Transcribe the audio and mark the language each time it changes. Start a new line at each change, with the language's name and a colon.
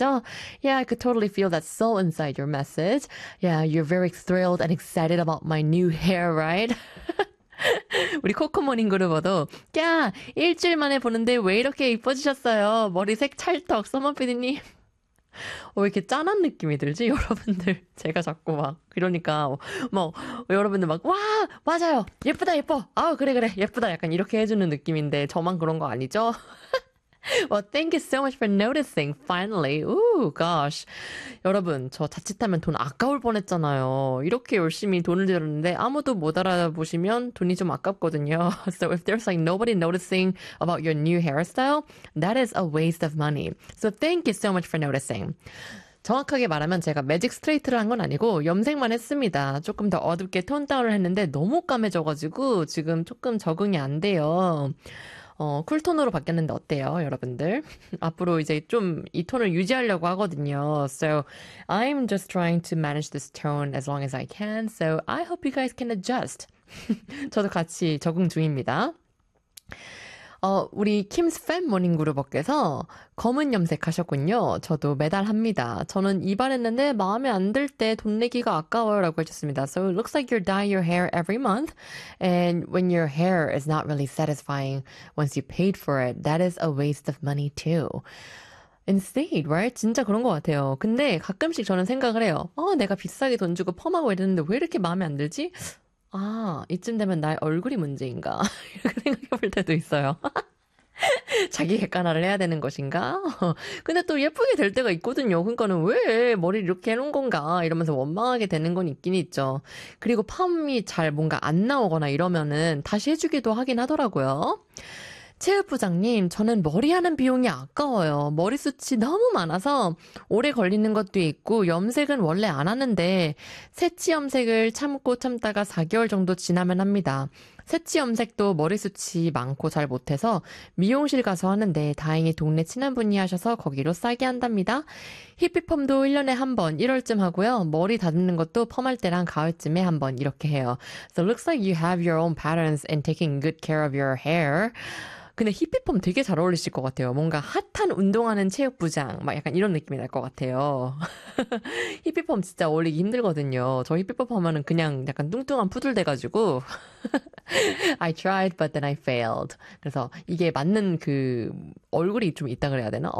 English: Oh, yeah, I could totally feel that soul inside your message. Yeah, you're very thrilled and excited about my new hair, right?
Korean: 우리 코코모닝그룹어도 야, 일주일 만에 보는데 왜 이렇게 이뻐지셨어요? 머리 색찰떡, 서머피디님. 왜 이렇게 짠한 느낌이 들지, 여러분들? 제가 자꾸 막 그러니까 뭐 여러분들 막 와, 맞아요. 예쁘다, 예뻐. 아, 그래. 예쁘다. 약간 이렇게 해주는 느낌인데 저만 그런 거 아니죠?
English: Well, thank you so much for noticing, finally. Ooh, gosh.
Korean: 여러분, 저 자칫하면 돈 아까울 뻔했잖아요. 이렇게 열심히 돈을 들였는데 아무도 못 알아보시면 돈이 좀 아깝거든요.
English: So if there's like nobody noticing about your new hairstyle, that is a waste of money. So thank you so much for noticing.
Korean: 정확하게 말하면 제가 매직 스트레이트를 한건 아니고 염색만 했습니다. 조금 더 어둡게 톤 다운을 했는데 너무 까매져가지고 지금 조금 적응이 안 돼요. 쿨톤으로 바뀌었는데 어때요, 여러분들? 앞으로 이제 좀이 톤을 유지하려고 하거든요.
English: So I'm just trying to manage this tone as long as I can. So I hope you guys can adjust.
Korean: 저도 같이 적응 중입니다. 우리 킴스 팬 모닝 그룹께서 검은 염색하셨군요. 저도 매달 합니다. 저는 이발했는데 마음에 안들때돈 내기가 아까워요라고 하셨습니다.
English: So it looks like you dye your hair every month, and when your hair is not really satisfying once you paid for it, that is a waste of money too. Insane, right?
Korean: 진짜 그런 것 같아요. 근데 가끔씩 저는 생각을 해요. 내가 비싸게 돈 주고 펌하고 이랬는데 왜 이렇게 마음에 안 들지? 아, 이쯤 되면 나의 얼굴이 문제인가? 이렇게 생각해 볼 때도 있어요. 자기 객관화를 해야 되는 것인가? 근데 또 예쁘게 될 때가 있거든요. 그러니까는 왜 머리를 이렇게 해놓은 건가? 이러면서 원망하게 되는 건 있긴 있죠. 그리고 펌이 잘 뭔가 안 나오거나 이러면은 다시 해주기도 하긴 하더라고요. 체육부장님, 저는 머리하는 비용이 아까워요. 머리숱이 너무 많아서 오래 걸리는 것도 있고 염색은 원래 안 하는데 새치 염색을 참고 참다가 4개월 정도 지나면 합니다. 새치 염색도 머리숱이 많고 잘 못해서 미용실 가서 하는데 다행히 동네 친한 분이 하셔서 거기로 싸게 한답니다. 히피펌도 1년에 한번 1월쯤 하고요. 머리 다듬는 것도 펌할 때랑 가을쯤에 한번 이렇게 해요.
English: So looks like you have your own patterns in taking good care of your hair.
Korean: 근데 히피펌 되게 잘 어울리실 것 같아요. 뭔가 핫한 운동하는 체육부장. 막 약간 이런 느낌이 날것 같아요. 히피펌 진짜 어울리기 힘들거든요. 저 히피펌 하면은 그냥 약간 뚱뚱한 푸들 돼가지고.
English: I tried, but then I failed.
Korean: 그래서 이게 맞는 그 얼굴이 좀 있다 그래야 되나?